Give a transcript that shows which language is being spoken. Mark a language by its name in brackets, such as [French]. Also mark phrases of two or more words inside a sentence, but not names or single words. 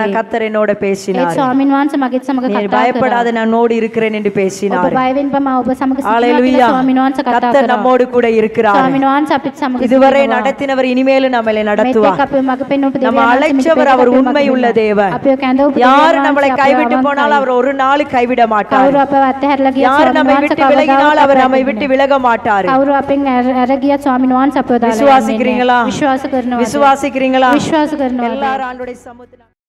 [Sinhala] ආවා. [Tamil] கர்த்தர் என்னோட [Sinhala] ඒ [Tamil] பேசினார். [Sinhala] ස්වාමීන් වහන්සේ මගෙත් සමග [Tamil] நீ [Sinhala] කතා කරා. [Tamil] பயப்படாத நான் உன்னோடு இருக்கிறேன் என்று [Sinhala] ඔබ [Tamil] பேசினார். [Sinhala] බය වෙන්න බෑ මම ඔබ සමග සිටිනවා [Tamil] ஹalleluya. [Sinhala] කියලා ස්වාමීන් වහන්සේ කතා [Tamil] கர்த்தர் [Sinhala] කරා. [Tamil] நம்மோடு கூட இருக்கிறார். [Sinhala] ස්වාමීන් වහන්සේ අපිත් සමග [Tamil] இதுவரை [Sinhala] සිටිනවා. [Tamil] நடத்தினவர் இனிமேலும் நம்மளை [Sinhala] මේක [Tamil] நடத்துவார். [Sinhala] අපේ මග පෙන්වපු [Tamil] நம்ம [Sinhala] දෙවියන් [Tamil] அழைச்சவர் அவர் உண்மையுள்ள தேவன். [Sinhala] අපේ කැඳවපු [Tamil] யார் [Sinhala] දෙවියන් [Tamil] நம்மளை [Sinhala] වහන්සේ [Tamil] கைவிட்டு [Sinhala] අපේ [Tamil] போனால் அவர் ஒரு நாள் கைவிட மாட்டார். [Sinhala] කවුරු අපව අත්හැරලා ගියත් [Tamil] யார் [Sinhala] ස්වාමීන් [Tamil] நம்மை [Sinhala] වහන්සේ [Tamil] விட்டு விலகினால் அவர் நம்மை விட்டு விலக மாட்டார். [Sinhala] කවුරු අපෙන් අර ගියත් ස්වාමීන් වහන්සේ අපව දාලා [Tamil] விசுவாசிக்கிறீங்களா? [Sinhala] විශ්වාස කරනවා. [Tamil] விசுவாசிக்கிறீங்களா? [Sinhala] විශ්වාස කරනවා. [Tamil] எல்லாரும் ஆண்டவருடைய சமூகத்தில்